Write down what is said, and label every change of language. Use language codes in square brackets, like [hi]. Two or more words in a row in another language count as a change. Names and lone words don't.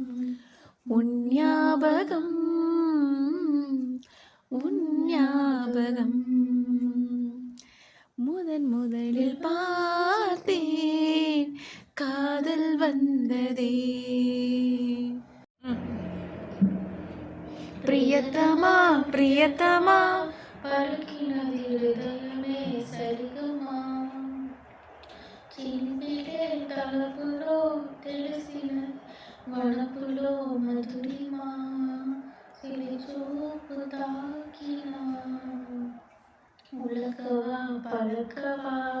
[ta] உன் ஞாபகம், உன் ஞாபகம், முதலில் பார்த்தேன் காதல் வந்ததே. பிரியத்தமா பிரியத்தமா பழுக்கினது ஹிருதயமே [te] సరిగమా, చిలిపిలే తలపులో తెలిసిన వనపులో మధురిమా, సిలిచూపు తాకిన ఉలకవా పలకవా,